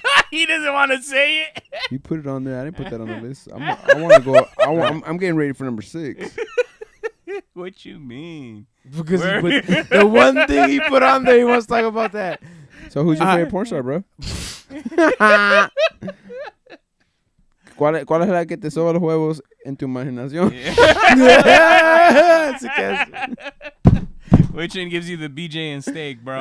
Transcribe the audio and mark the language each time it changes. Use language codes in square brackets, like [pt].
[en] He doesn't want to say it. You put it on there. I didn't put that on the list. I want to go. I'm getting ready for number 6. What you mean? Because he put, the one thing he put on there, he wants to talk about that. So who's your favorite porn star, bro? [es] ¿Cuál es la que te soba los huevos en tu imaginación? [en] That's a guess. Which one gives you the BJ and steak, bro?